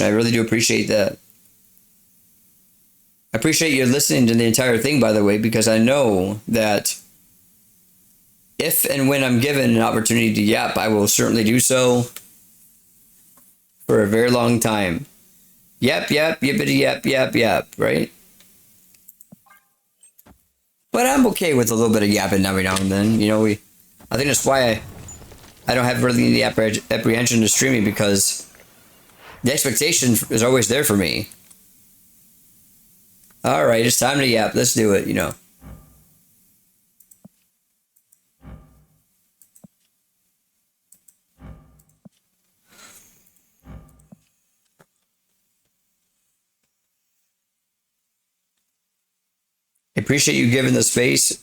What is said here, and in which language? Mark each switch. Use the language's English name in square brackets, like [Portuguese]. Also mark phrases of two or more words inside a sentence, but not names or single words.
[English] I really do appreciate that. I appreciate you listening to the entire thing, by the way, because I know that if and when I'm given an opportunity to yap, I will certainly do so for a very long time. Yap, yap, yippity yap, yap, yap, right? But I'm okay with a little bit of yapping every now and then. I think that's why I don't have really any apprehension to streaming, because the expectation is always there for me. All right, it's time to yap. Let's do it, I appreciate you giving the space.